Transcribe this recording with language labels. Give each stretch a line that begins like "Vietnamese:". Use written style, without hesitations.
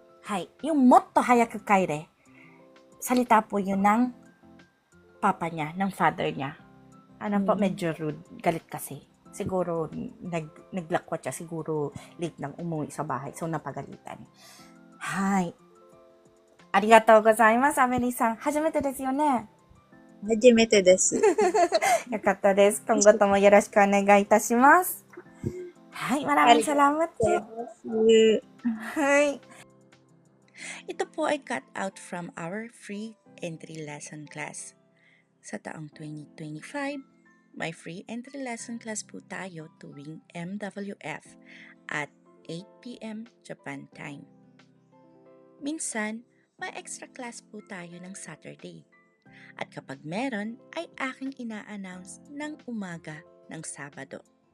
Filipino: Hay, yung motto
Japanese: hayaku kaere,
Filipino: salita po yun ng papa niya, ng father niya. Ano po, medyo rude, galit kasi. Siguro, naglakwat siya, siguro late nang umuwi sa bahay. So, napagalitan. Hay.
Japanese: ありがとうございます。アメリさん、初めてですよね。初めてです。よかったです。今後ともよろしくお願いいたします。
Filipino: はい、maraming salamat po.
English: Hi.
Filipino: Ito po ay
English: cut out from our free
Filipino: entry lesson class. Sa taong 2025, may
English: free entry lesson class
Filipino: po tayo tuwing MWF at 8 p.m. Japan time. Minsan, may extra class po tayo ng Saturday. At kapag meron, ay aking ina-announce ng umaga ng Sabado.